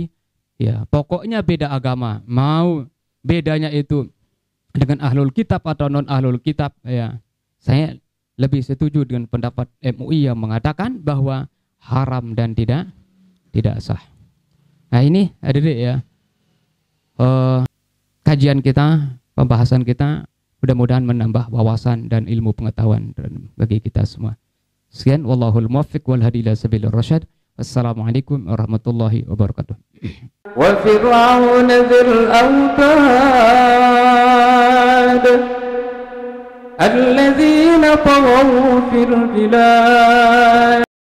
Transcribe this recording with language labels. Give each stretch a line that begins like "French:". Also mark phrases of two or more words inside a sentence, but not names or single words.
Indonesian: Ya, pokoknya beda agama, mau bedanya itu dengan
Arabic: أهل الكتاب
Indonesian: atau non
Arabic: أهل الكتاب,
Indonesian: ya saya lebih setuju dengan pendapat MUI yang mengatakan bahwa haram dan tidak sah. Nah ini adik-adik ya. Kajian kita, pembahasan kita mudah-mudahan menambah wawasan dan ilmu pengetahuan bagi kita semua. Sekian,
Arabic: والله الموفق والهادي إلى سبيل الرشاد. والسلام عليكم ورحمة الله وبركاته. وفرعون ذي الأوتاد الذين طغوا في البلاد